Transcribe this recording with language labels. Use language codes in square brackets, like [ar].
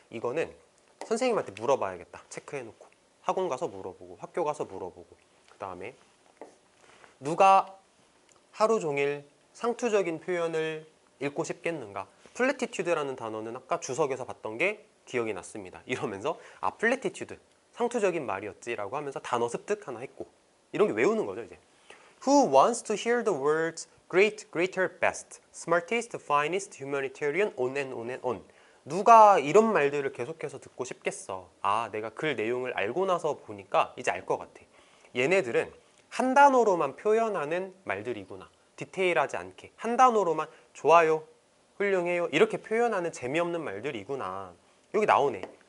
[ko] 이거는 선생님한테 물어봐야겠다. 체크해놓고. 학원 가서 물어보고 학교 가서 물어보고 그 다음에 누가 하루 종일 상투적인 표현을 읽고 싶겠는가? 플래티튜드라는 단어는 아까 주석에서 봤던 게 기억이 났습니다. 이러면서 플래티튜드 상투적인 말이었지 라고 하면서 단어 습득 하나 했고 이런 게 외우는 거죠 이제. [en] Who wants to hear the words great, greater, best, smartest, finest, humanitarian, on and on and on. [ko] 누가 이런 말들을 계속해서 듣고 싶겠어. 내가 글 내용을 알고 나서 보니까 이제 알 것 같아. 얘네들은 한 단어로만 표현하는 말들이구나. 디테일하지 않게 한 단어로만 좋아요, 훌륭해요 이렇게 표현하는 재미없는 말들이구나. 여기 나오네.